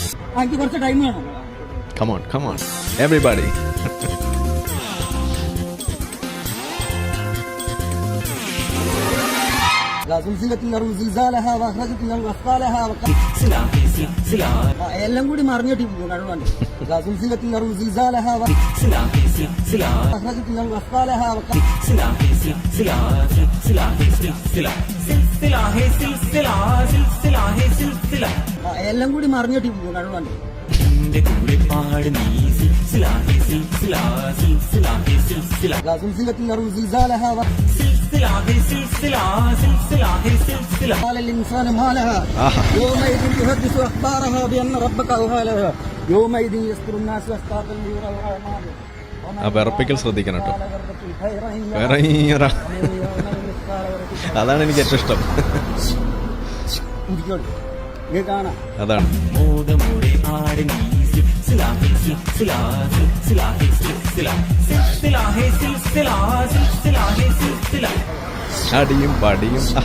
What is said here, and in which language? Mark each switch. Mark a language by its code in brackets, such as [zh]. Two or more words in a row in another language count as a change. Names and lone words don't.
[ml] എനിക്ക് കുറച്ച് ടൈം വേണം. [en] come on everybody. [ml] എല്ലാം കൂടി മറിഞ്ഞിട്ട് കണ്ടുകൊണ്ട് എല്ലാം കൂടി മറിഞ്ഞിട്ട് കണ്ടുകൊണ്ട് [ar] قال الإنسان ما لها يومئذ تحدث أخبارها بأن ربك أوحى لها يومئذ يصدر الناس أشتاتا ليروا أعمالهم [ml] ആ വിറപ്പിക്കൽ ശ്രദ്ധിക്കണം കേട്ടോ. വേറെ അതാണ് എനിക്ക് ഏറ്റവും ഇഷ്ടം. അതാണ് അടിയും പടിയും